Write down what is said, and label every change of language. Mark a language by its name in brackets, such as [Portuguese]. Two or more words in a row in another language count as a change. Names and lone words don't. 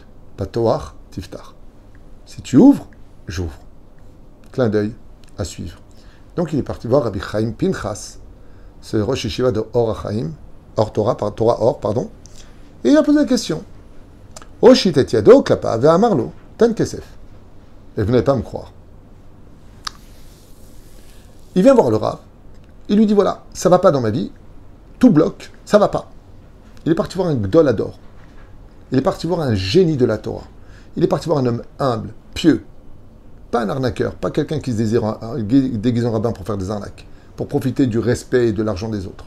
[Hebrew] פתוח תפתח. [French] Si tu ouvres, j'ouvre. Clin d'œil à suivre. Donc il est parti voir Rabbi Chaim Pinchas, ce [Hebrew] ראש ישיבה [French] de Or Chaim, Torah Or, pardon, et il a posé la question. [Hebrew] הושיט את ידו כלפיו ואמר לו תן כסף. [French] Et vous n'allez pas me croire. Il vient voir le Rav, il lui dit voilà, ça va pas dans ma vie, tout bloque, ça va pas. Il est parti voir un [Hebrew] גדול הדור. [French] Il est parti voir un génie de la Torah. Il est parti voir un homme humble, pieux, pas un arnaqueur, pas quelqu'un qui se déguise en rabbin pour faire des arnaques, pour profiter du respect et de l'argent des autres.